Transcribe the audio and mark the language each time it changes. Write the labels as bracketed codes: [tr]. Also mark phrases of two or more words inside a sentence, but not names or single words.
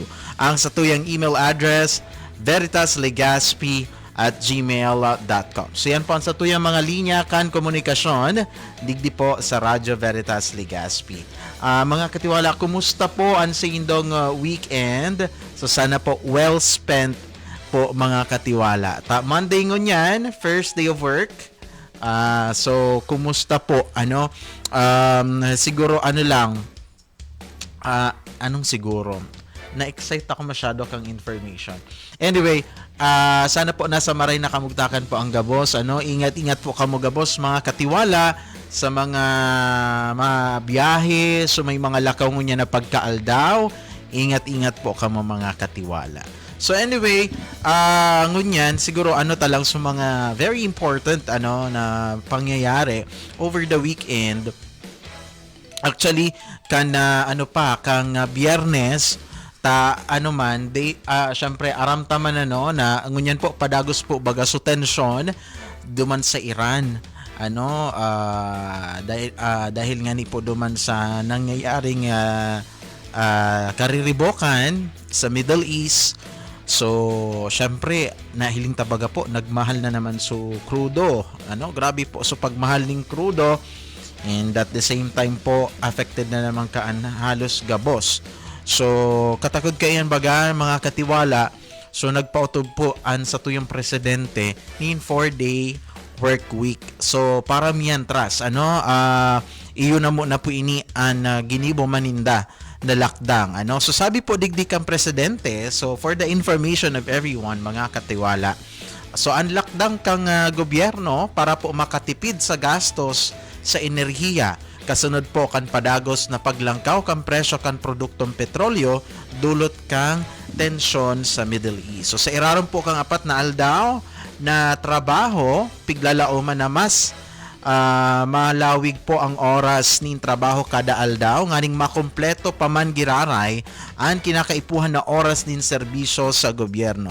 [bik] Ang satuyang email address, veritaslegaspi@gmail.com. So yan po ang satuyang mga linya kan komunikasyon digdi po sa Radyo Veritas Legazpi. Mga katiwala, kumusta po ang sa indong weekend? So sana po [en] well spent [bik] po mga katiwala. Monday ngunyan, [en] first day of work. So [bik] kumusta po? Siguro lang. Anong siguro? Na-excite ako masyado kang information. Anyway, sana po nasa maray na kamugtakan po ang gabos. Ingat-ingat po kamo gabos mga katiwala sa mga biyahe, so may mga lakaw niya na pagkaaldaw. Ingat-ingat po kamo mga katiwala. So anyway, ngunyan siguro talang sa mga [en] very important [bik] na pangyayari [en] over the weekend. [bik] Actually, kang Biyernes syempre aramtaman na ngunyan po padagos po baga so tension duman sa Iran dahil nga ni po duman sa nangyayaring kariribokan sa Middle East. So syempre nahiling tabaga po nagmahal na naman so crudo, grabe po so pagmahal ning crudo, [en] and at the same time [bik] po affected na naman kaan halos gabos. So, katakod kayan baga mga katiwala. So, nagpautob po sa tuyong presidente in 4-day [en] work week. [bik] So, para mientras, iyon na mo na po ini ang ginibo maninda na lockdown. So, sabi po digdi kang presidente, [en] so for the information of everyone, [bik] mga katiwala, so, ang lockdown kang gobyerno para po makatipid sa gastos sa enerhiya. Kasunod po kan padagos na paglangkaw kan presyo kan produktong petrolyo, dulot kang tensyon sa Middle East. So sa iraron po kang apat na aldaw na trabaho, piglalao man na mas malawig po ang oras ning trabaho kada aldaw, nganing makompleto paman giraray ang kinakaipuhan na oras nin serbisyo sa gobyerno.